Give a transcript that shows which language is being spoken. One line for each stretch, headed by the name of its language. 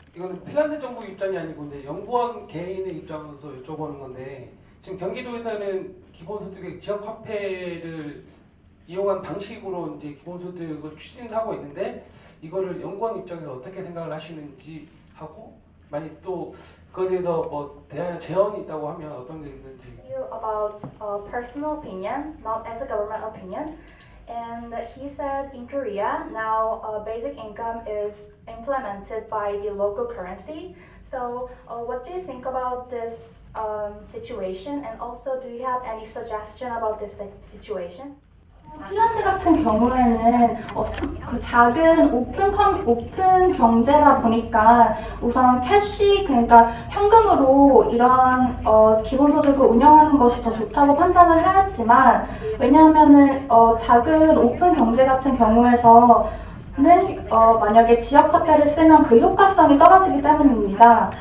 Korean: 이거는 핀란드 정부 입장이 아니고 이제 연구원 개인의 입장에서 여쭤보는 건데 지금 경기도에서는 기본소득의 지역화폐를 이용한 방식으로 이제 기본소득을 추진하고 있는데 이거를 연구원 입장에서 어떻게 생각을 하시는지 하고 만약 또 그거에 대해서 뭐 대한 제언이 있다고 하면 어떤 게 있는지.
English: About personal opinion, not as a government opinion. And he said in Korea now basic income is implemented by the local currency. So, what do you think about this situation? And also, do you have any suggestion about this situation?
Korean: 핀란드 같은 경우에는 그 작은 오픈 경제다 보니까 우선 캐시 그러니까 현금으로 이러한 기본소득을 운영하는 것이 더 좋다고 판단을 하였지만 왜냐하면은 작은 오픈 경제 같은 경우에서는 만약에 지역 화폐를 쓰면 그 효과성이 떨어지기 때문입니다.